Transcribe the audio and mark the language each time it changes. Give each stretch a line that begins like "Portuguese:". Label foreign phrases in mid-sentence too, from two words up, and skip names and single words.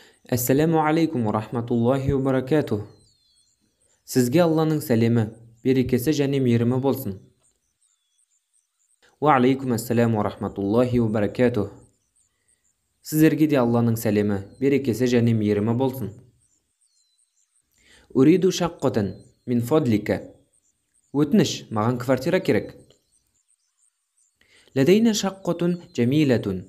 Arabic: السلام عليكم ورحمة الله وبركاته.
Kazakh: Сізге Алланың сәлемі, берекесі және мейірімі болсын.
Arabic: وعليكم السلام ورحمة الله وبركاته.
Kazakh: Сіздерге де Алланың сәлемі, берекесі және мейірімі болсын.
Arabic: أريد شقة من فضلك.
Kazakh: Өтініш, маған квартира керек.
Arabic: لدينا شقة جميلة.